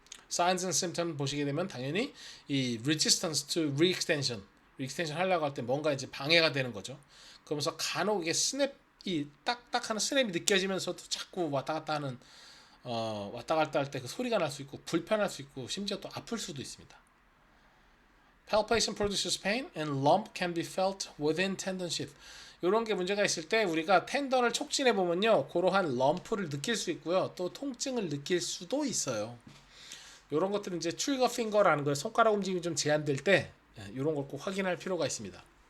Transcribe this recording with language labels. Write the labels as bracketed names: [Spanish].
[English] Signs and symptoms [Korean] 보시게 되면 당연히 이 [English] resistance to re-extension [Korean] 하려고 할 때 뭔가 이제 방해가 되는 거죠. 그러면서 간혹 이게 스냅이 딱딱하는 스냅이 느껴지면서도 자꾸 왔다 갔다 하는 왔다 갔다 할 때 그 소리가 날 수 있고 불편할 수 있고 심지어 또 아플 수도 있습니다. [English] Palpation produces pain and lump can be felt within tendon sheath. [Korean] 이런 게 문제가 있을 때 우리가 텐던을 촉진해 보면요, 그러한 럼프를 느낄 수 있고요, 또 통증을 느낄 수도 있어요. 이런 것들은 이제 트리거 핑거라는 거예요. 손가락 움직임이 좀 제한될 때 이런 걸 꼭 확인할 필요가 있습니다.